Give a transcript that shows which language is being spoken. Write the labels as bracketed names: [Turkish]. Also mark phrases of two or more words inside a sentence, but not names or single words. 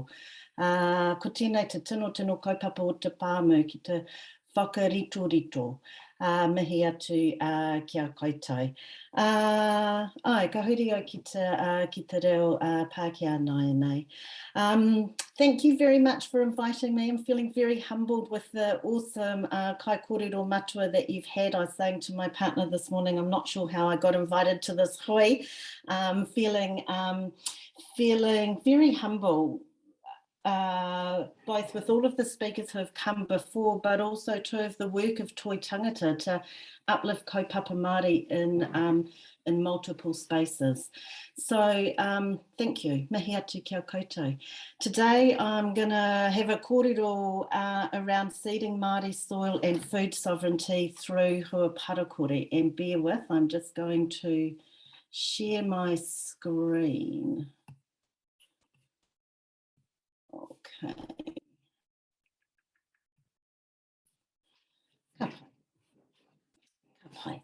[Māori] Ko tēnei te tino kaupapa o te pāmu ki te whakarito. Mihi atu kia koutou. Ai, ka huri au ki te reo Pākehā nai nei. [English] Thank you very much for inviting me. I'm feeling very humbled with the awesome [Māori] kai kōrero matua [English] that you've had. I was saying to my partner this morning, I'm not sure how I got invited to this hui. Feeling very humble. Both with all of the speakers who have come before, but also too of the work of Toi Tangata to uplift [Māori] kaupapa Māori [English] in multiple spaces. So thank you, [Māori] mihi atu kia koutou. [English] Today I'm going to have a kōrero around seeding Māori soil and food sovereignty through Hua Parakore, and bear with, I'm just going to share my screen. Okay.